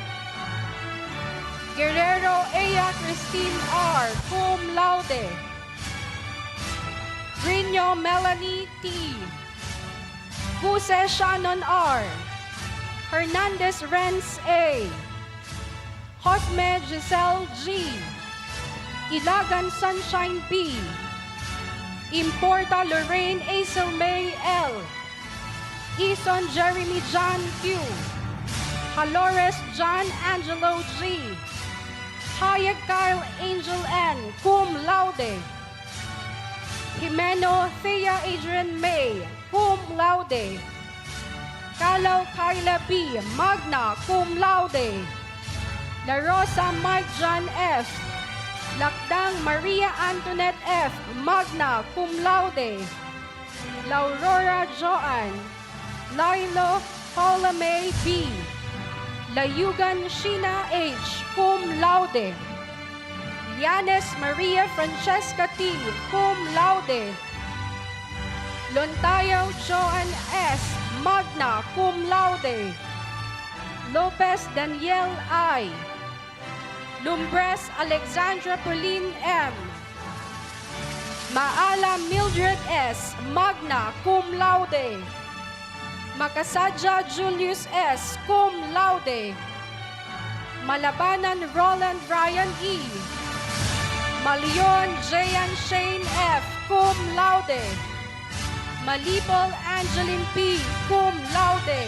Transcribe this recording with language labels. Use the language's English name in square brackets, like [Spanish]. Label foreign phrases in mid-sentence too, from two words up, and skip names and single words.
[English] Guerrero Ea Christine R., cum laude. Rino Melanie T. Guse Shannon R. Hernandez Renz A. Hosme Giselle G. Ilagan Sunshine B. Importa Lorraine Aisel May L. Ison Jeremy John Q. Halores John Angelo G. Hayek Kyle Angel N., cum laude. Jimeno Thea Adrian May, cum laude. Calaw Kyla B., magna cum laude. La Rosa Mike John F. Lakdang Maria Antoinette F., magna cum laude. La Aurora Joan. Lilo Paula May B. Layugan Sheena H., cum laude. Yanes Maria Francesca T., cum laude. Lontayo Joan S., magna cum laude. Lopez Daniel I. Lumbres Alexandra Pauline M. Maala Mildred S., magna cum laude. Makasadja Julius S., cum laude. Malabanan Roland Ryan E. Malion Jayan Shane F., cum laude. Malibol Angeline P., cum laude.